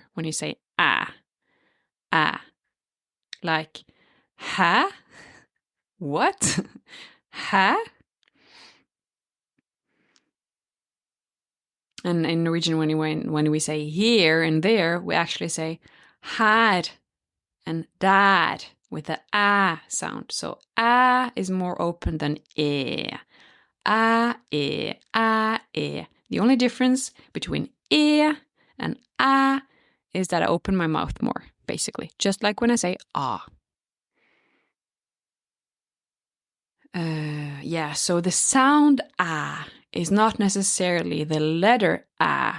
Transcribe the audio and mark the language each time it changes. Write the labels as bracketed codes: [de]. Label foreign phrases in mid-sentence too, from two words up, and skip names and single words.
[en] When you say ah, like ha, what, ha. And in Norwegian, when we say here and there, we actually say had and dad with the ah sound. So ah is more open than e. Ah, e, ah, e. The only difference between e and ah is that I open my mouth more, basically. Just like when I say ah. Yeah, so the sound ah is not necessarily the letter ah.